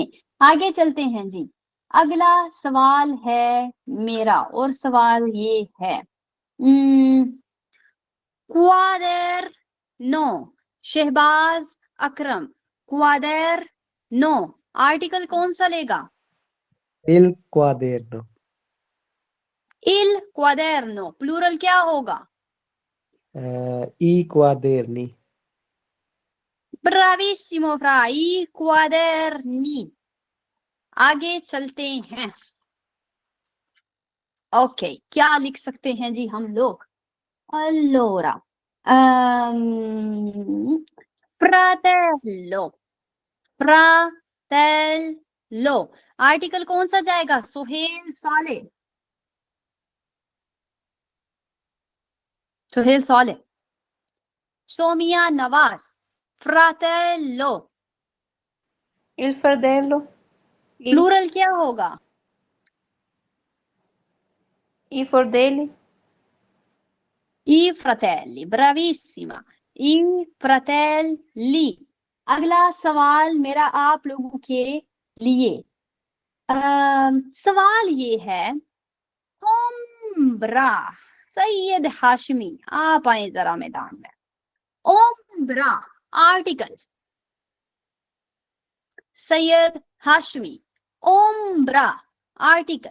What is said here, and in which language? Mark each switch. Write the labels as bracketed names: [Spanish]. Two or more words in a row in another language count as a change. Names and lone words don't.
[Hindi] आगे चलते हैं जी। अगला सवाल है मेरा, और सवाल ये है, क्वादर नो, शहबाज अकरम, क्वादर नो आर्टिकल कौन सा लेगा? [Italian] Il quaderno. il quaderno [Hindi] प्लूरल क्या होगा? [Italian] I quaderni. bravissimo fra, i quaderni. [Hindi] आगे चलते हैं। ओके, क्या लिख सकते हैं जी हम लोग? [Italian] Allora, fratello, fratello [Hindi] आर्टिकल कौन सा जाएगा? सुहेल साले, सुहेल साले। सोमिया नवाज, [Italian] fratello Il fratello. Il, [Hindi] प्लूरल क्या होगा? [Italian] I fratelli. I fratelli, bravissima, i fratelli। [Hindi] अगला सवाल मेरा आप लोगों के लिए, सवाल ये है, ओम्ब्रा, सैयद हाशमी, आप आए जरा मैदान में। ओम्ब्रा आर्टिकल, सैयद हाशमी, ओम्ब्रा आर्टिकल।